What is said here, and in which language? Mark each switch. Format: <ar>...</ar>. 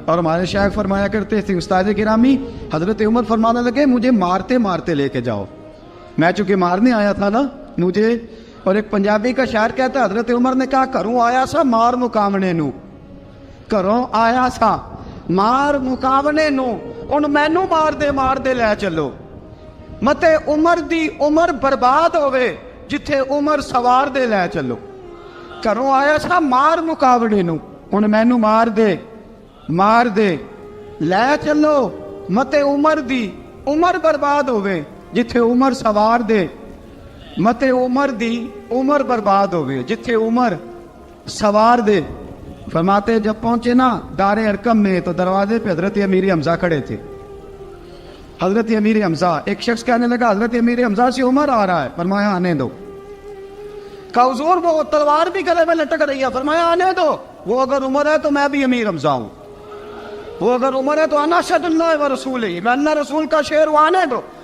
<ur>اور ہمارے شیخ فرمایا کرتے تھے استاد گرامی, حضرت عمر فرمانے لگے مجھے مارتے مارتے لے کے جاؤ. میں چونکہ مارنے آیا تھا نا مجھے. اور ایک پنجابی کا شاعر کہتا ہے حضرت عمر نے کہا</ur> <pa>گھروں آیا سا مار مقامنے نو, گھروں آیا سا مار مقامنے نو, ان مینو مار دے لے چلو. متے عمر دی عمر برباد ہوئے, جتھے عمر سوار دے لے چلو. گھروں آیا سا مار مقابلے نو, ان مینو مار دے لے چلو. متے عمر دی عمر برباد ہوئے, جتھے عمر سوار دے. متے عمر دی عمر برباد ہوئے, جتھے عمر سوار دے.</pa> <ur>فرماتے جب پہنچے نا دار ارقم میں, تو دروازے پہ حضرت امیر حمزہ کھڑے تھے. حضرت امیر حمزہ, ایک شخص کہنے لگا حضرت امیر حمزہ سے عمر آ رہا ہے. فرمایا آنے دو. کہا حضور وہ تلوار بھی گلے میں لٹک رہی ہے. فرمایا آنے دو, وہ اگر عمر ہے تو میں بھی امیر حمزہ ہوں, وہ اگر عمر ہے تو انا اشہد اللہ و رسول ہی, میں اللہ رسول کا شعر ہوں, آنے دو.</ur>